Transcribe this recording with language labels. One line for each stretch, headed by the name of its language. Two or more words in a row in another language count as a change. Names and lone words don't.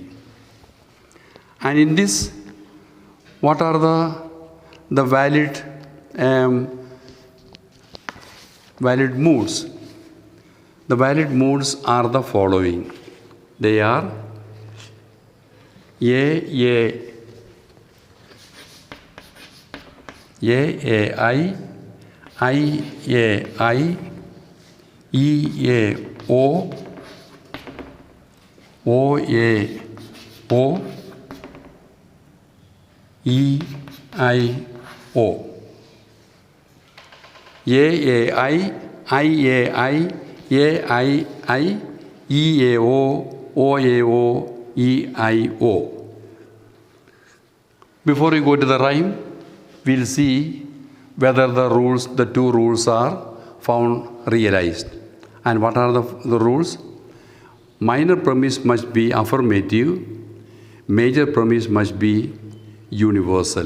English: And in this, what are the valid moods? The valid modes are the following. They are A, I, E, O, O, E, I, O. I, E, O, E, I, O. Before we go to the rhyme, we'll see whether the two rules are found realized. And what are the rules? Minor premise must be affirmative, major premise must be universal.